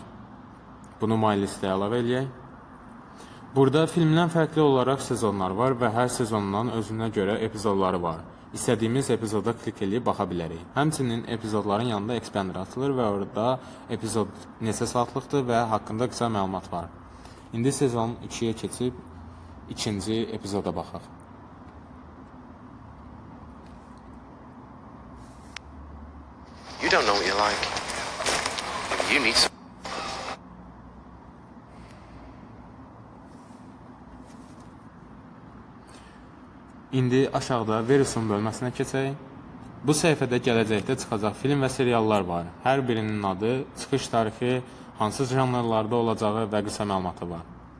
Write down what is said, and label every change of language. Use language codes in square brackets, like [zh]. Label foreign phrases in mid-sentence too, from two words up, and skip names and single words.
[az] Bunu My List-ə əlavə eləyək. Burada filmdən fərqli olaraq sezonlar var və hər sezondan özünə görə epizodları var. İstədiyimiz epizoda klik edib baxa bilərik. Həmçinin epizodların yanında Expander atılır və orada epizod neçə saatlıqdır və haqqında qısa məlumat var. İndi sezon 2-yə keçib ikinci epizoda baxaq. [en] You don't know what you like. Maybe you need some. [az] İndi aşağıda Verusun bölməsinə keçək. Bu səhifədə gələcəkdə çıxacaq film və seriallar var. Hər birinin adı, çıxış tarixi, hansı janrlarda olacağı və qısa məlumatı var.